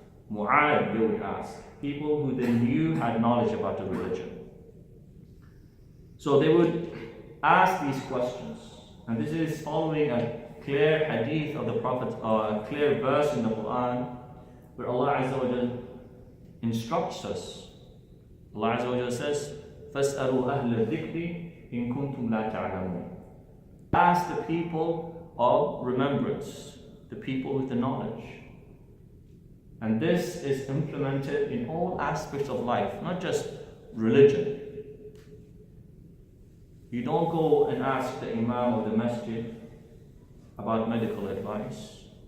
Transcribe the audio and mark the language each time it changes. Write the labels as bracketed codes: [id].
[en] Mu'ad, they would ask. People who they knew had knowledge about the religion. So they would ask these questions. And this is following a clear hadith of the Prophet, a clear verse in the Quran, where Allah Azza wa Jal instructs us. Allah Azza wa Jal says, [ar] فَاسْأَلُوا أَهْلَ الذِّكْرِ إِن كُنْتُمْ لَا تَعْلَمُونَ. [en] Ask the people of remembrance, the people with the knowledge. And this is implemented in all aspects of life, not just religion. You don't go and ask the Imam of the Masjid about medical advice.